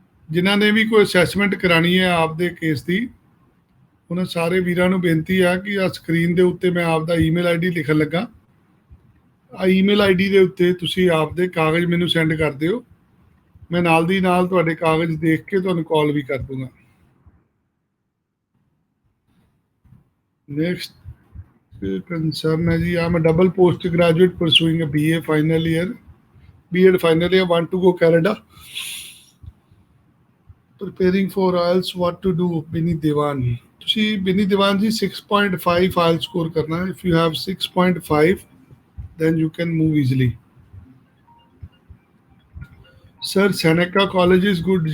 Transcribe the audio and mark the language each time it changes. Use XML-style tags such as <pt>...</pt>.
<pa>ਜਿਨ੍ਹਾਂ ਨੇ ਵੀ ਕੋਈ ਅਸੈਸਮੈਂਟ ਕਰਾਣੀ ਹੈ ਆਪਦੇ ਕੇਸ ਦੀ, ਉਹਨਾਂ ਸਾਰੇ ਵੀਰਾਂ ਨੂੰ ਬੇਨਤੀ ਆ ਕਿ ਆ ਸਕਰੀਨ ਦੇ ਉੱਤੇ ਮੈਂ ਆਪਦਾ ਈਮੇਲ ਆਈਡੀ ਲਿਖਣ ਲੱਗਾ। ਆ ਈਮੇਲ ਆਈਡੀ ਦੇ ਉੱਤੇ ਤੁਸੀਂ ਆਪਦੇ ਕਾਗਜ਼ ਮੈਨੂੰ ਸੈਂਡ ਕਰ ਦਿਓ। ਮੈਂ ਨਾਲ ਦੀ ਨਾਲ ਤੁਹਾਡੇ ਕਾਗਜ਼ ਦੇਖ ਕੇ ਤੁਹਾਨੂੰ ਕਾਲ ਵੀ ਕਰ ਦੂੰਗਾ।</pa> <en>Next concern ਹੈ ਜੀ I'm double post graduate pursuing uh BA final year, B.Ed final year, want to go Canada, preparing for IELTS, what to do?</en> <pa>Bini Devan, ਤੁਸੀਂ ਬਿਨੀ ਦੀਵਾਨ ਜੀ 6.5 IELTS score ਕਰਨਾ।</pa> <en>if you have 6.5 then you can move easily. Sir, Seneca College is good.</en>